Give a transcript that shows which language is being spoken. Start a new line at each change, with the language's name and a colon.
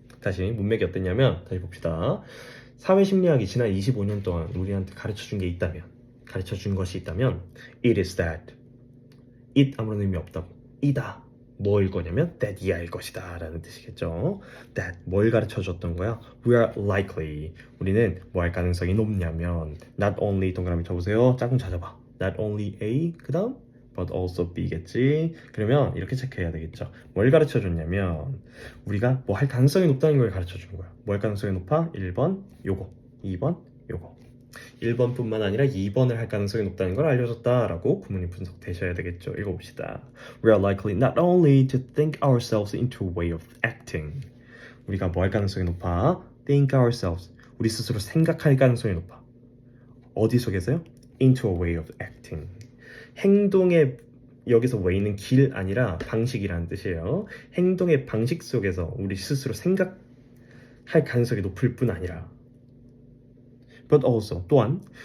Korean: 다시 문맥이 어땠냐면 다시 봅시다. 사회심리학이 지난 25년 동안 우리한테 가르쳐준 게 있다면 가르쳐준 것이 있다면
English: it is that
Korean: it 아무런 의미 없다고 이다 뭐일 거냐면 that 이하일 것이다 라는 뜻이겠죠. that 뭘 가르쳐줬던 거야?
English: we are likely
Korean: 우리는 뭐 할 가능성이 높냐면
English: not only
Korean: 동그라미 쳐보세요. 짝꿍 찾아봐. not only A 그 다음 but also B겠지. 그러면 이렇게 체크해야 되겠죠. 뭘 가르쳐줬냐면 우리가 뭐 할 가능성이 높다는 걸 가르쳐준 거야. 뭐 할 가능성이 높아? 1번 요거 2번 요거 1번뿐만 아니라 2번을 할 가능성이 높다는 걸 알려줬다라고 구문이 분석되셔야 되겠죠. 읽어봅시다.
English: We are likely not only to think ourselves into a way of acting.
Korean: 우리가 뭐 할 가능성이 높아?
English: Think ourselves.
Korean: 우리 스스로 생각할 가능성이 높아. 어디 속에서요?
English: Into a way of acting.
Korean: 행동의 여기서 way는 길 아니라 방식이라는 뜻이에요. 행동의 방식 속에서 우리 스스로 생각할 가능성이 높을 뿐 아니라
English: but also
Korean: 또한